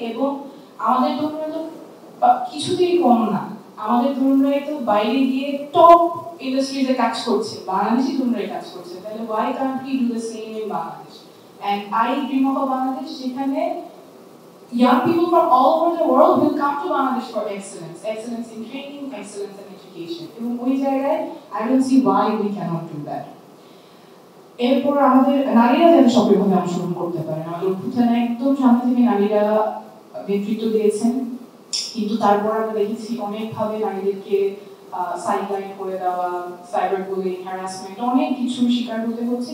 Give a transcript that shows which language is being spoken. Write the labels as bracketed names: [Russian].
[Bangla] এবং আমাদের তরুণরা তো কিছুতেই কম না, আমাদের তরুণরাই তো বাইরে গিয়ে টপ ইন্ডাস্ট্রিজে কাজ করছে, বাংলাদেশি তরুণরাই কাজ করছে। [English] তাহলে why can't we do the same in Bangladesh? And I dream of a Bangladesh যেখানে young people from all over the world will come to Bangladesh for excellence in training, excellence in education. [Bangla] এবং ওই জায়গায় [English] I don't see why we cannot do that. [Bangla] এরপর আমাদের নারীরা যেন সক্রিয়ভাবে অংশগ্রহণ করতে পারেন। আমাদের অভ্যুত্থানে একদম সামনে থেকে নারীরা নেতৃত্ব দিয়েছেন, কিন্তু তারপর আমরা দেখেছি অনেকভাবে নারীদেরকে সাইডলাইন করে দেওয়া, সাইবার বুলিং, হ্যারাসমেন্ট, অনেক কিছু শিকার হতে হচ্ছে।